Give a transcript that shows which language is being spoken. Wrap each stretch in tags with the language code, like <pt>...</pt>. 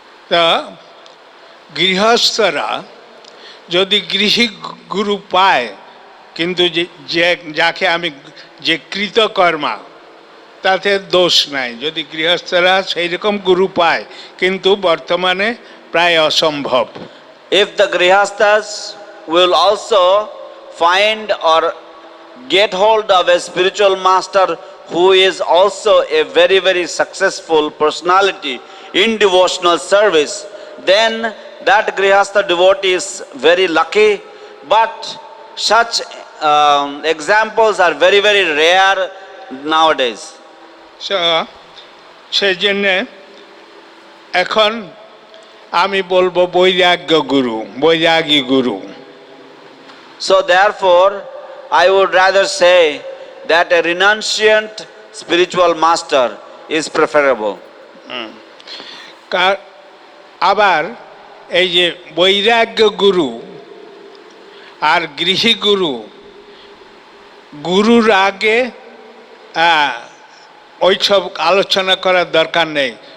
<bn>তা গৃহস্থরা যদি গৃহী গুরু পায়, কিন্তু যাকে আমি যে কৃতকর্মা তাতে দোষ নাই, যদি গৃহস্থরা সেই রকম গুরু পায়, কিন্তু বর্তমানে প্রায় অসম্ভব।</bn> <en>If the grihasthas will also find or get hold of a spiritual master who is also a very successful personality in devotional service, then that grihastha devotee is very lucky. But such examples are very rare nowadays.</en> <bn>সেই জন্যে এখন আমি বলবো বৈরাগী গুরু।</bn> <en>So therefore, I would rather say that a renunciant spiritual master is preferable.</en> <bn>আবার এই যে বৈরাগ্য গুরু আর গৃহী গুরুর আগে ওইসব আলোচনা করার দরকার নেই।</bn>